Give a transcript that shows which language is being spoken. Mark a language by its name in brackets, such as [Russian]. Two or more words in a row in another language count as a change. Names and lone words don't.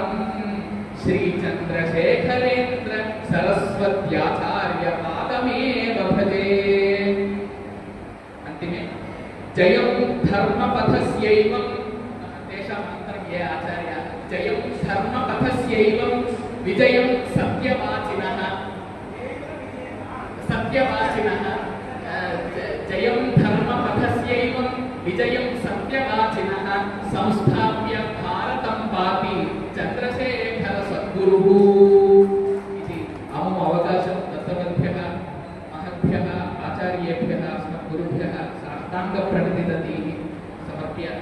[Sanskrit] శ్రీ చంద్రశేఖరేంద్ర సరస్వత్యాచార్య పాదమేవ భజే. అంతిమే జయం ధర్మపథస్యైవం తేషాం మంత్రం ఏ ఆచార్య. జయం ధర్మపథస్యైవం విజయం సత్యవాచినః. सत्यवाचिनः जयं धर्मपथस्यैवं विजयं सत्यवाचिनः संस्थाप्य भारतं पाति चन्द्रशेखर सद्गुरुः इति अमुम् अवकाशं दत्तवद्भ्यः महद्भ्यः आचार्येभ्यः अस्मद्गुरुभ्यः साष्टाङ्गप्रणतिदतीः समर्प्य